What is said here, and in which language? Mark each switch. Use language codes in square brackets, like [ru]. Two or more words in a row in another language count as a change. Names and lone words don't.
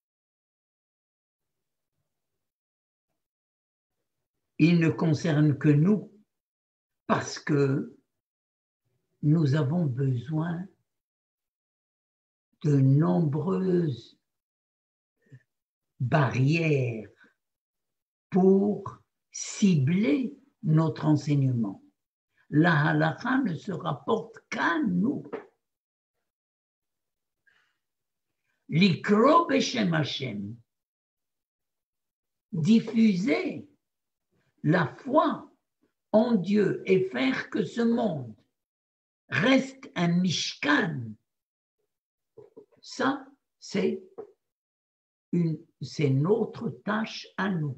[fr] il ne concerne que nous parce que nous avons besoin de nombreuses barrières pour cibler notre enseignement. La halakha ne se rapporte qu'à nous. [he] לקרוא בשם השם, [fr] diffuser la foi en Dieu et faire que ce monde reste un mishkan, ça, c'est notre tâche à nous.